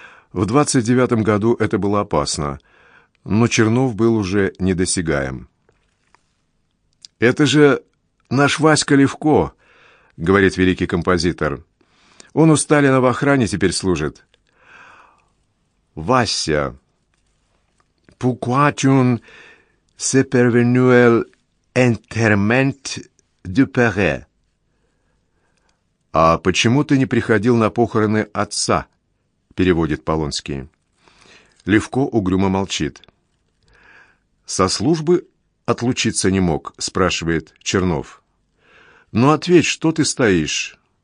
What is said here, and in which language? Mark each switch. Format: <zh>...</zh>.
<ru>В 29-м году это было опасно, но Чернов был уже недосягаем». «Это же наш Васька Левко», — говорит великий композитор. «Он у Сталина в охране теперь служит».</ru> <fr>«Вася, pourquoi tu es pervenu à l'enterrement du père?»</fr> <ru>«А почему ты не приходил на похороны отца?» — переводит Полонский. Левко угрюмо молчит. «Со службы отлучиться не мог?» — спрашивает Чернов. «Ну, ответь, что ты стоишь?»</ru>